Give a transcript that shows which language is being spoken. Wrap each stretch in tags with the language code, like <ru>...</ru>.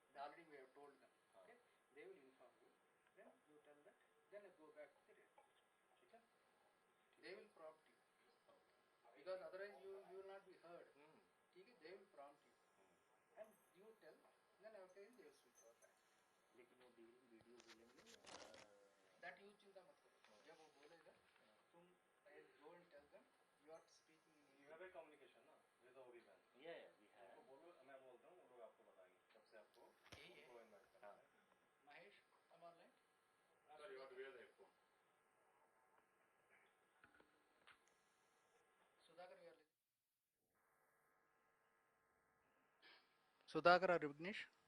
<en>Already we have told them. Okay, they will inform you. Then you tell that. Then you go back to the radio. Okay? They will prompt you. Because otherwise you will not be heard. Okay? They will prompt you. And you tell. Then after they will switch off back.</en> <hi>लेकिन वो video बोलेंगे</hi> <en>That you</en> <hi>चिंता मत करो. जब वो बोलेगा, तुम</hi> <en>go and tell them you are speaking in English. You have a communication ना with the OB band. Yeah, we have.</en> <hi>उनको बोलो, मैं बोलता हूँ, वो लोग आपको बताएंगे कब से आपको उनको इनवाइट करना है.</hi> <en>Mahesh, come online. Sir, you have to wear the headphone. Sudhakar, you are listening. Sudhakar or Vignesh?</en>